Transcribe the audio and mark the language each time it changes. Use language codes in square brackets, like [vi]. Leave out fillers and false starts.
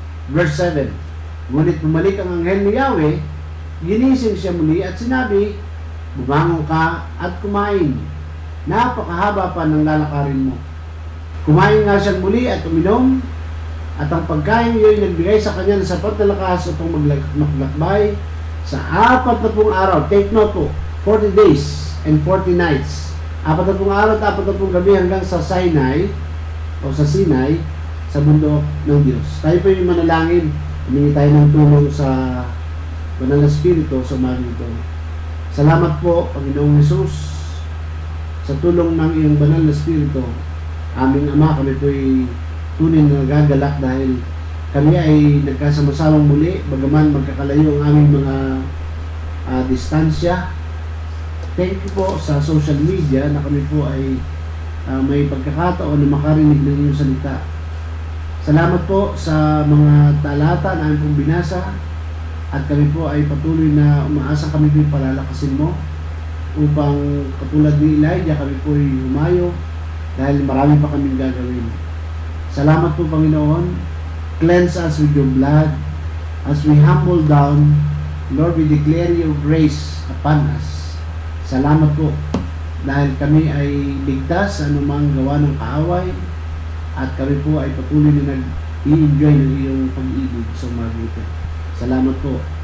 [tl] Verse 7, ngunit bumalik ang anghel ni Yahweh, ginising siya muli at sinabi, bumangon ka at kumain. Napakahaba pa ng lalakarin mo. Kumain nga siya muli at uminom, at ang pagkain niya ay nagbigay sa kanya ng sapat na lakas upang maglakbay sa 40 araw. [en] Take note po, 40 days and 40 nights. [tl] 40 araw at 40 gabi hanggang sa Sinai sa bundok ng Diyos. Tayo po yung manalangin, humingi tayo ng tulong sa Banal na Espiritu sa umaga ito. Salamat po, Panginoong Hesus, sa tulong ng iyong Banal na Espiritu. Aming Ama, kami po ay tunay na nagagalak dahil kami ay nagkasama-samang muli, bagaman magkakalayo ang aming mga distansya. [en] Thank you [tl] po sa social media na kami po ay may pagkakataon na makarinig ng iyong salita. Salamat po sa mga talata na aming pong binasa at kami po ay patuloy na umaasa kami po palalakasin mo upang katulad ni Elijah kami po ay humayo dahil marami pa kaming gagawin. Salamat po Panginoon. [en] Cleanse us with your blood as we humble down. Lord, we declare your grace upon us. [tl] Salamat po dahil kami ay ligtas sa anumang gawa ng kaaway at kami po ay patuloy na nag-i-enjoy ng iyong pag-ibig sa mabuti. Salamat po.